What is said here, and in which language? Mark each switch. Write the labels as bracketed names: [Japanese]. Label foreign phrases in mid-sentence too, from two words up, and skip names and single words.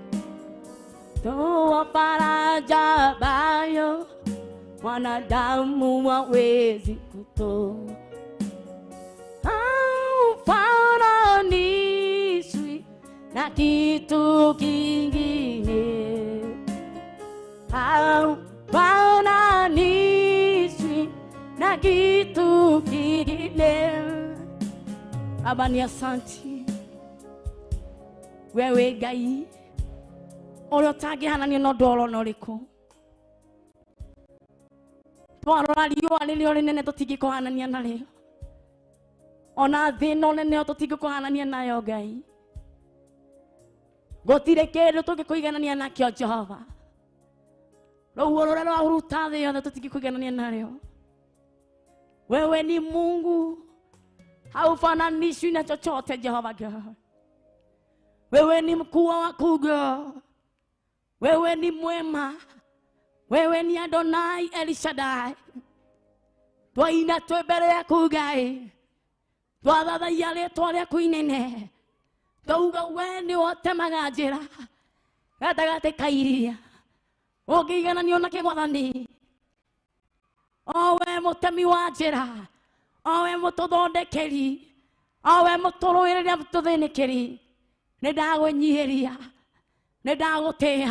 [Swahili] toa faraja ambayo wanadamu hawezi kutoa, haufananishwi na kitu kingine, haufananishwi na kitu kingine. Baba ni asanti, wewe [Kikuyu] Ngai ũrĩa ũtangĩhananio na ũndũ oro na ũrĩkũ. Twarora riũa rĩrĩo rĩnene tũtingĩkũhanania narĩo, ona thĩ ĩno nene tũtingĩkũhanania nayo Ngai. Gũtirĩ kĩndũ tũngĩkũiganania nakĩo Jehova. Rũhuho rũrĩa rwahuruta thĩ yothe tũtingĩkũiganania narĩo. [Swahili] Wewe ni Mungu, haufananishwi na chochote Jehova God. Wewe ni mkuu wa wakuu God. Wewe ni mwema, wewe ni Adonai El Shaddai. [Kikuyu] Twaina twĩ mbere yaku Ngai, twathathaia rĩĩtwa rĩaku inene, twauga we nĩwe ũtemaga njĩra gatagatĩ ka iria, ũngĩigananio na Mwathani. O we mũtemi wa njĩra, o we mũtũthondekeri, o we mũtũrũĩrĩra mũtũthĩnĩkĩri, nĩndagũnyihĩria, nĩndagũtĩĩa.